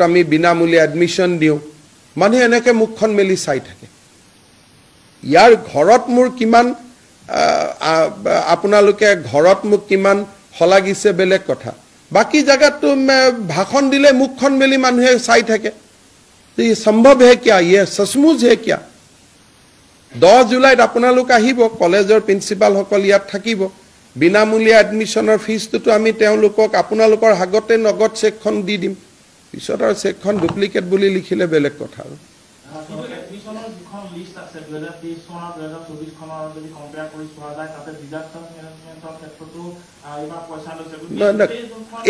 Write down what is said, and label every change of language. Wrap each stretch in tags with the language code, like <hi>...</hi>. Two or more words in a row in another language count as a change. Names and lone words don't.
<as>আমি বিনামূলীয়া এডমিশ্যন দিওঁ মানুহে এনেকৈ মুখখন মেলি চাই থাকে ইয়াৰ ঘৰত মোৰ কিমান আপোনালোকে ঘৰত মোক কিমান হলাগিছে বেলেগ কথা বাকি জায়গাতো ভাষণ দিলে মুখখন মেলি মানুহে চাই থাকে</as> <hi>तो ये संभव है क्या ये सचमुच है क्या</hi> <as>10 जुलाইত আপোনালোক আহিব কলেজৰ প্ৰিন্সিপাল সকল ইয়াত থাকিব বিনামূলীয়া এডমিশ্যনৰ ফিজটো আমি তেওঁলোকক আপোনালোকৰ হাগতে নগদ চেকখন দি দিম পিছত আৰু চেকখন ডুপ্লিকেট বুলি লিখিলে বেলেগ কথা আৰু এডমিশ্যনৰ যিখন লিষ্ট আছে 2023 চনৰ 2024 খনৰ যদি কম্পেয়াৰ কৰি চোৱা যায় তাতে ডিজাস্টাৰ মেনেজমেন্টৰ ক্ষেত্ৰতো ইমান পইচা লৈছে</as>